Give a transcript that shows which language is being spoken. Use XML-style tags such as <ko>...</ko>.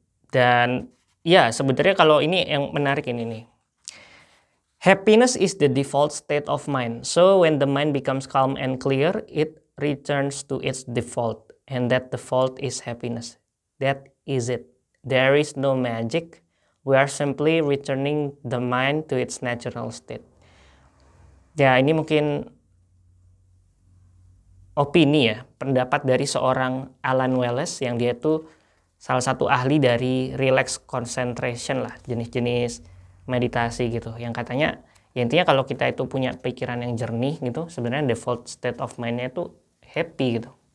<id>Dan ya sebenarnya kalau ini yang menarik ini nih.</id> <en>Happiness is the default state of mind. So when the mind becomes calm and clear, it returns to its default. And that default is happiness. That is it. There is no magic, We are simply returning the mind to its natural state.</en> <id>Ya, ini mungkin opini ya, pendapat dari seorang Alan Wallace yang dia itu salah satu ahli dari relax concentration lah, jenis-jenis meditasi gitu. Yang katanya, ya intinya kalau kita itu punya pikiran yang jernih gitu, sebenarnya</id> <en>default state of mind-</en> <id>nya itu happy gitu.</id>